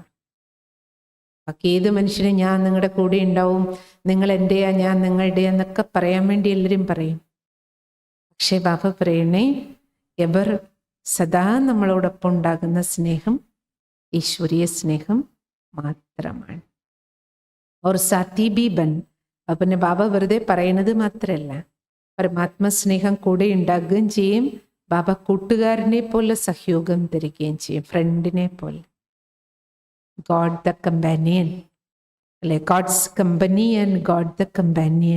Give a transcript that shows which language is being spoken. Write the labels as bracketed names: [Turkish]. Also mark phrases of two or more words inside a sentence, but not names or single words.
[Malayalam] ബാക്കി ഏത് മനുഷ്യനും ഞാൻ നിങ്ങളുടെ കൂടെ ഉണ്ടാവും, നിങ്ങൾ എൻ്റെയാ ഞാൻ നിങ്ങളുടെയാ എന്നൊക്കെ പറയാൻ വേണ്ടി എല്ലാവരും പറയും. പക്ഷേ ബാബ പറയണേ, എവർ സദാ നമ്മളോടൊപ്പം ഉണ്ടാകുന്ന സ്നേഹം ഈശ്വരീയ സ്നേഹം മാത്രമാണ്. [Hindi] और साथी भी बन [Malayalam] പിന്നെ ബാബ വെറുതെ പറയുന്നത് മാത്രമല്ല, പരമാത്മ സ്നേഹം കൂടെ ഉണ്ടാകുകയും ചെയ്യും. ബാബ കൂട്ടുകാരനെ പോലെ സഹയോഗം തരികയും ചെയ്യും, ഫ്രണ്ടിനെ പോലെ. [English] God the companion അല്ലെ, God's company and God the companion.